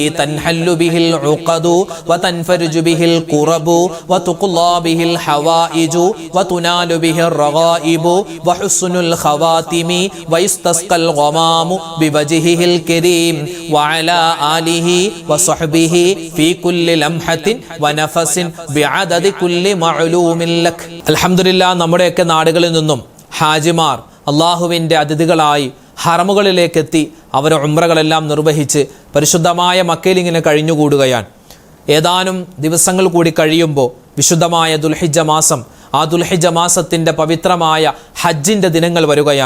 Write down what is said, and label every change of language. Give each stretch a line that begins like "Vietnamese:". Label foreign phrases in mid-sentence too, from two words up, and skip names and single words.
Arabic: تنحل به العقد وتنفرج به الكرب وتقضى به الحوائج وتنال به الرغائب وحسن الخواتم ويستسقى الغمام بوجهه الكريم وعلى آله وصحبه في كل لمحة ونفس بعدد كل معلوم لك الحمد لله
Malayalam: നമ്മുടെയൊക്കെ നാടുകളിൽ നിന്നും ഹാജിമാർ അള്ളാഹുവിൻ്റെ അതിഥികളായി ഹറമുകളിലേക്കെത്തി അവർ ഉംറകളെല്ലാം നിർവഹിച്ച് പരിശുദ്ധമായ മക്കയിൽ ഇങ്ങനെ കഴിഞ്ഞുകൂടുകയാണ്. ഏതാനും ദിവസങ്ങൾ കൂടി കഴിയുമ്പോൾ വിശുദ്ധമായ ദുൽഹിജ്ജ മാസം, ആ ദുൽഹിജ്ജ മാസത്തിൻ്റെ പവിത്രമായ ഹജ്ജിൻ്റെ ദിനങ്ങൾ വരികയാണ്.